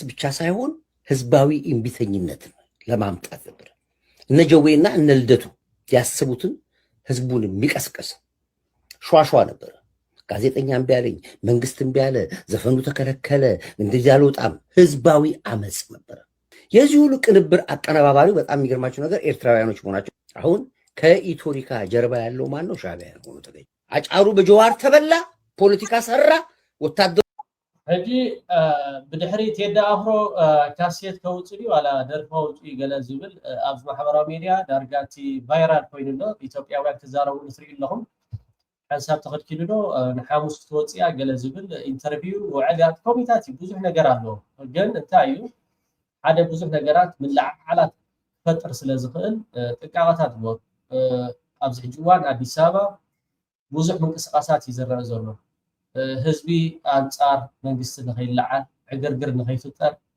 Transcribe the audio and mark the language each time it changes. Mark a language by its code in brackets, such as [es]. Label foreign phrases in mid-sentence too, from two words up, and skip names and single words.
[am] ብቻ ሳይሆን ህዝባዊ እምቢተኝነትን ለማምጣት ነበር። እነ ጀዌና እነ ልደቱ ያሰቡትን ህዝቡን የሚቀስቀስ ሸዋሸዋ ነበር። ጋዜጠኛ እምቢ አለኝ፣ መንግስት እምቢ አለ፣ ዘፈኑ ተከለከለ፣ እንደዚህ አልወጣም፣ ህዝባዊ አመፅ ነበር። የዚህ ሁሉ ቅንብር አቀነባባሪው በጣም የሚገርማቸው ነገር ኤርትራውያኖች መሆናቸው። አሁን ከኢቶሪካ ጀርባ ያለው ማን ነው? ሻዕቢያ ሆኖ ተገኘ። አጫሉ በጀዋር ተበላ፣ ፖለቲካ ሰራ፣ ወታደሩ [ti] ሕጂ ብድሕሪ ቴዲ ኣፍሮ ካሴት ከውፅእ ዋላ ደርፊ ከውፅእ ገለ ዝብል ኣብ ማሕበራዊ ሚድያ ዳርጋቲ ቫይራል ኮይኑ ሎ ኢትዮጵያውያን ክዛረብሉ ትሪኡ ኣለኹም። ሓንሳብ ተኸድኪሉ ዶ ንሓሙስ ክትወፅያ ገለ ዝብል ኢንተርቪው ውዕል ኮሚታት ብዙሕ ነገር ኣለዎ። ግን እንታይ እዩ ሓደ ብዙሕ ነገራት ምልዕዓላት ክፈጥር ስለ ዝኽእል ጥንቃቐታት ግበሩ። ኣብዚ ሕጂ እዋን ኣዲስ ኣበባ ብዙሕ ምንቅስቃሳት እዩ ዝረአ ዘሎ። ህዝቢ ኣንጻር መንግስቲ ንኸይለዓል ዕግርግር ንኸይፍጠር